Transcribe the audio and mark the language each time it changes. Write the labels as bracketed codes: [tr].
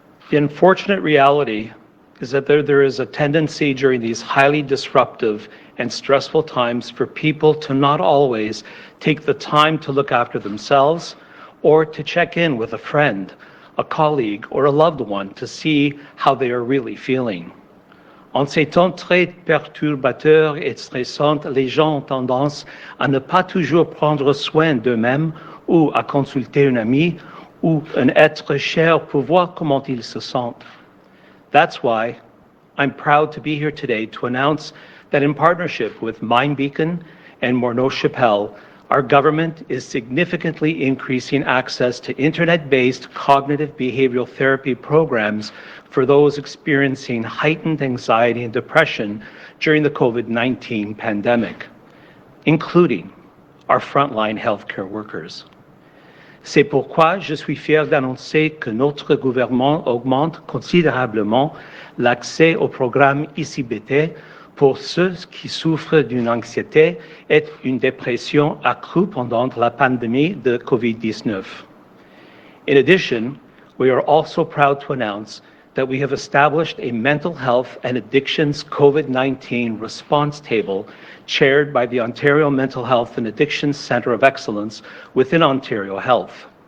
[en] The unfortunate reality is that there is a tendency during these highly disruptive and stressful times for people to not always take the time to look after themselves or to check in with a friend, a colleague, or a loved one to see how they are really feeling. [fr] En ces temps très perturbateurs et stressants, les gens ont tendance à ne pas toujours prendre soin d'eux-mêmes ou à consulter un ami ou un être cher pour voir comment ils se sentent. [en] That's why I'm proud to be here today to announce that in partnership with Mind Beacon and Morneau Chapelle, our government is significantly increasing access to internet-based cognitive behavioral therapy programs for those experiencing heightened anxiety and depression during the COVID-19 pandemic, including our frontline healthcare workers. [fr] C'est pourquoi je suis fier d'annoncer que notre gouvernement augmente considérablement l'accès au programme ICBT pour ceux qui souffrent d'une anxiété et une dépression accrue pendant la pandémie de COVID-19. [en] In addition, we are also proud to announce that we have established a mental health and addictions COVID-19 response table chaired by the Ontario Mental Health and Addictions Centre of Excellence within Ontario Health.